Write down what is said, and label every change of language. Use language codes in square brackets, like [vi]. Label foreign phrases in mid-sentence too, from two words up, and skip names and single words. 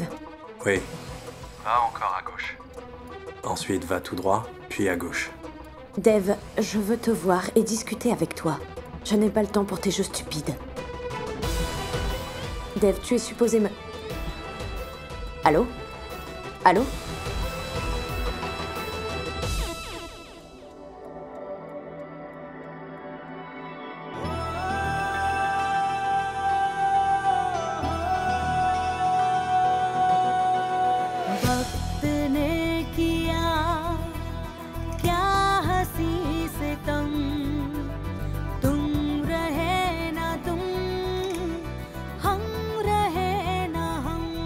[fr] Oui. Va encore à gauche. Ensuite, va tout droit, puis à gauche. Dev, je veux te voir et discuter avec toi. Je n'ai pas le temps pour tes jeux stupides. Dev, tu es supposé me... Allô? Allô? [hi] वक्त ने किया क्या हंसी सितम, तुम रहे ना तुम, हम रहे ना हम।